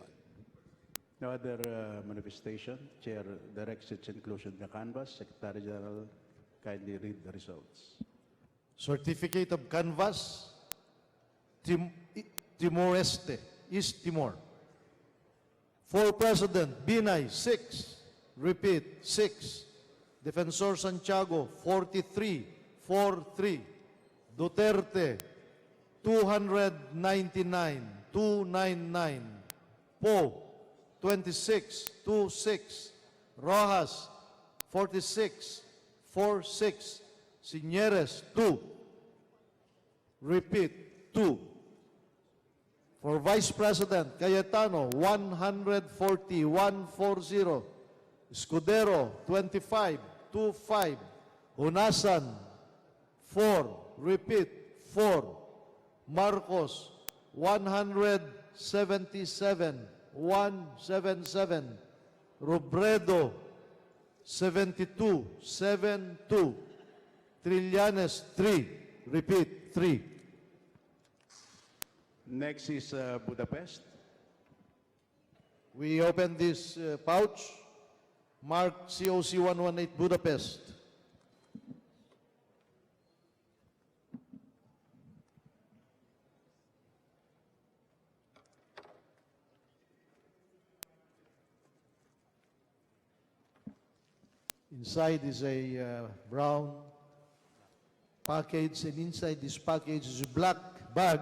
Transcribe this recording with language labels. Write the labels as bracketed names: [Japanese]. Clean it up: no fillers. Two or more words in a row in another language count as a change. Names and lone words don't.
[English] no other manifestation. Chair directs its inclusion in the canvas. Secretary General, kindly read the results. Certificate of canvass, Timor-Este, East Timor. For President, Binay, 6. Repeat, 6. Defensor Santiago, 43. 4-3. Duterte, 299. 299. Poe, 26. 26. Rojas, 46. 46. Signeres, 2. Repeat, 2. For Vice President, Cayetano, 140, 140. Escudero, 25, 25. Hunasan, 4. Repeat, 4. Marcos, 177, 177. Robredo, 72, 72. Trillanes, 3. Repeat, 3. Next is Budapest. We open this pouch, marked COC 118 Budapest. Inside is a brown package, and inside this package is a black bag.